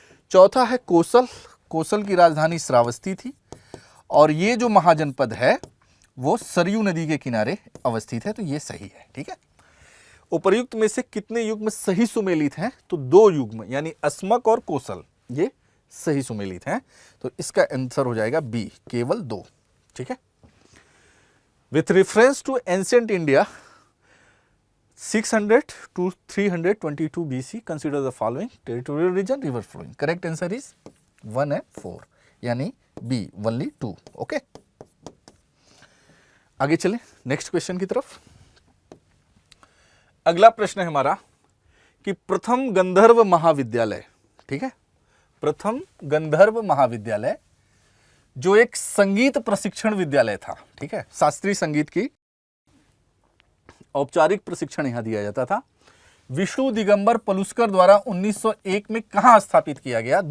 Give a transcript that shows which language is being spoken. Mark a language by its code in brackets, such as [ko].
[hi] चौथा है कोसल, कोसल की राजधानी श्रावस्ती थी और ये जो महाजनपद है वो सरयू नदी के किनारे अवस्थित है, तो ये सही है, ठीक है। उपर्युक्त में से कितने युग्म सही सुमेलित हैं? तो 2 युग्म यानी अस्मक और कोसल ये सही सुमेलित हैं। तो इसका आंसर हो जाएगा बी, केवल 2। ठीक है। [en] With reference to ancient India 600 to 322 BC, consider the following territorial region, river flowing. Correct answer is 1 and 4, यानी B, only 2. [hi] ओके, आगे चलें नेक्स्ट क्वेश्चन की तरफ। अगला प्रश्न है हमारा कि प्रथम गंधर्व महाविद्यालय, ठीक है, प्रथम गंधर्व महाविद्यालय जो एक संगीत प्रशिक्षण विद्यालय था, ठीक है, शास्त्रीय संगीत की औपचारिक प्रशिक्षण यहां दिया जाता था, विष्णु दिगंबर पलुस्कर द्वारा 1901 में कहां स्थापित किया गया?